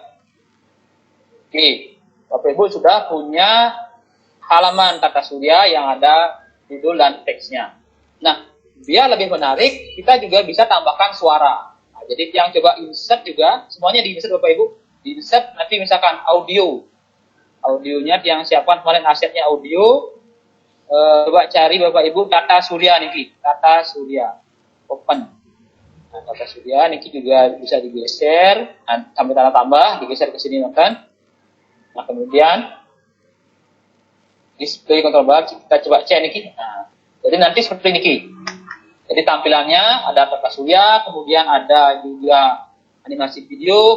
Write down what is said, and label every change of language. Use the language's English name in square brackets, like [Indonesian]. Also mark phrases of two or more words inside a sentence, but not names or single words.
[Indonesian] Oke, Bapak Ibu sudah punya halaman tata surya yang ada judul dan teksnya. Nah, biar lebih menarik, kita juga bisa tambahkan suara. Nah, jadi yang coba insert juga, semuanya di insert Bapak Ibu. Di insert nanti misalkan audio. Audionya yang siapkan kemarin asetnya audio. Coba cari Bapak Ibu tata surya niki, tata surya. Open. Nah, tata surya niki juga bisa digeser sampai tanda tambah, digeser ke sini kan. Nah, kemudian [English] display control bar [Indonesian] kita coba cek niki. Nah, jadi nanti seperti niki. Jadi tampilannya ada tata surya, kemudian ada juga animasi video.